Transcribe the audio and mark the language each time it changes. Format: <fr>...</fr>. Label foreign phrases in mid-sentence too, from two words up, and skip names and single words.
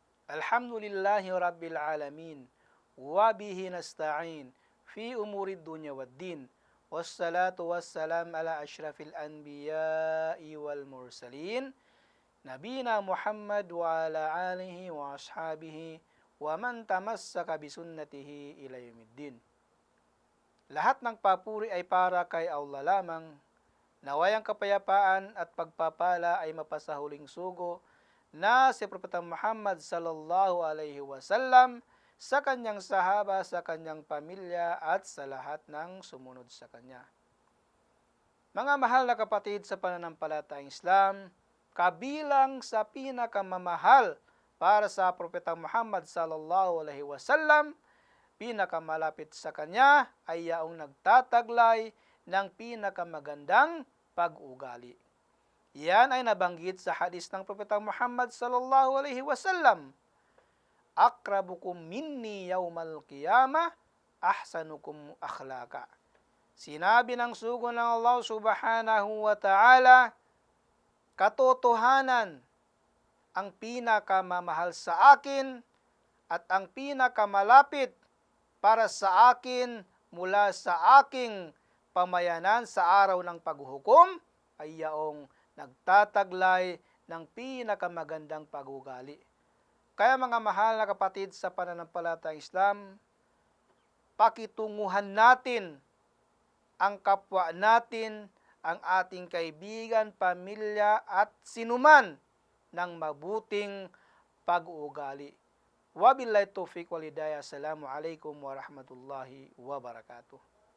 <ar>الحمد لله رب العالمين وبه نستعين في أمور الدنيا والدين. والصلاة والسلام على أشرف الأنبياء والمرسلين. نبينا محمد وعلى آله وأصحابه ومن تمسك بسنته إلى يوم الدين.</ar> <tl>Lahat ng papuri ay para kay Allah lamang. Nawayang kapayapaan at pagpapala ay mapasahuling sugo na si Propeta Muhammad</tl> <ar>صلى الله عليه وسلم</ar> <tl>sa kanyang sahaba, sa kanyang pamilya at sa lahat ng sumunod sa kanya. Mga mahal na kapatid sa pananampalatayang Islam, kabilang sa pinakamamahal para sa Propeta Muhammad</tl> <ar>صلى الله عليه وسلم,</ar> <tl>pinakamalapit sa kanya ay yaong nagtataglay ng pinakamagandang pag-ugali. Yan ay nabanggit sa hadis ng Propeta Muhammad</tl> <ar>صلى الله عليه وسلم. أقربكم مني يوم القيامة أحسنكم أخلاقا.</ar> <tl>Sinabi ng sugo ng Allah</tl> <ar>سبحانه وتعالى,</ar> <tl>katotohanan, ang pinakamamahal sa akin at ang pinakamalapit para sa akin mula sa aking pamayanan sa araw ng paghuhukom ay yaong nagtataglay ng pinakamagandang pag-ugali. Kaya mga mahal na kapatid sa pananampalatayang Islam, pakitunguhan natin ang kapwa natin, ang ating kaibigan, pamilya at sinuman ng mabuting pag-uugali.</tl> <ar>وبالله التوفيق والهداية السلام عليكم ورحمة الله وبركاته.</ar>